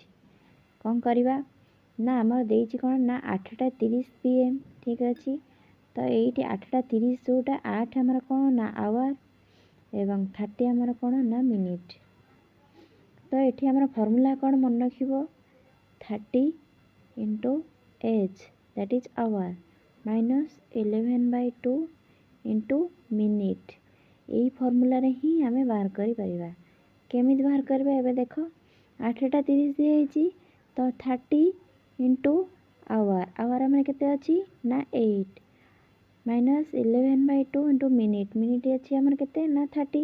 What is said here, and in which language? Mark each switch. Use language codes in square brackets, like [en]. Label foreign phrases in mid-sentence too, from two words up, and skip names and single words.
[or] କ'ଣ କରିବା ନା ଆମର ଦେଇଛି କ'ଣ ନା 8:30 PM। ଠିକ୍ ଅଛି, ତ ଏଇଠି 8:30 ଯେଉଁଟା 8 ଆମର କ'ଣ ନା ଆୱାର ଏବଂ 30 ଆମର କ'ଣ ନା ମିନିଟ୍। ତ ଏଠି ଆମର ଫର୍ମୁଲା କ'ଣ ମନେ ରଖିବ? [en] 30 × H that is hour minus 11/2 into minute। [or] ଏଇ ଫର୍ମୁଲାରେ ହିଁ ଆମେ ବାହାର କରିପାରିବା। କେମିତି ବାହାର କରିବା? ଏବେ ଦେଖ 8:30 ଦିଆହେଇଛି, ତ 30 × ଆୱାର, ଆୱାର ଆମର କେତେ ଅଛି ନା 8 ମାଇନସ୍ 11/2 × ମିନିଟ୍, ମିନିଟ୍ ଅଛି ଆମର କେତେ ନା 30।